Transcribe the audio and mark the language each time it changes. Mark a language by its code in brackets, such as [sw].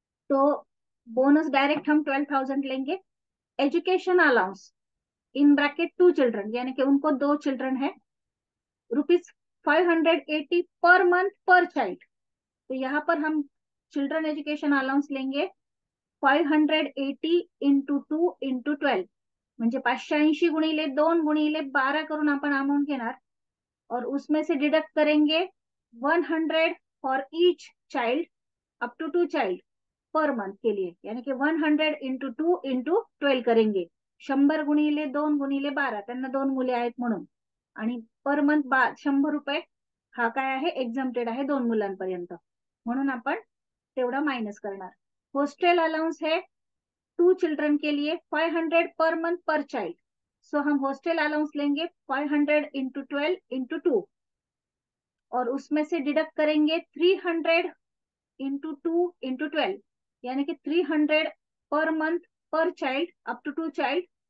[hi] तो bonus direct हम 12,000 लेंगे. Education allowance in bracket 2 children, यानी कि उनको 2 चिल्ड्रन है, ₹580 पर मंथ पर चाइल्ड. तो यहाँ पर हम चिल्ड्रन एज्युकेशन अलाउंस लेंगे 580 इंटू 2 इंटू 12, [mr] म्हणजे 580 गुणिले 2 गुणिले 12 करून आपण अमाऊंट घेणार. [hi] और उसमें से डिडक्ट करेंगे 100 for each child up to 2 child per month के लिए, यानी कि 100 इंटू 2 इंटू 12 करेंगे. [mr] 100 गुणिले 2 गुणिले 12, त्यांना 2 मुले आहेत म्हणून. आणि पर मंथ ₹100 हा काय आहे, एक्झम्प्टेड आहे 2 मुलांपर्यंत, म्हणून आपण तेवढा माइनस करणार. [hi] हॉस्टल अलाउंस है 2 चिल्ड्रन के लिए 500 पर मंथ पर चाइल्ड. सो हम हॉस्टल अलाउंस लेंगे 500 इंटू 12 इंटू 2, और उसमें से डिडक्ट करेंगे 300 इंटू 2 इंटू 12, यानी कि 300 पर मंथ पर चाइल्ड अप टू 2 चाइल्ड.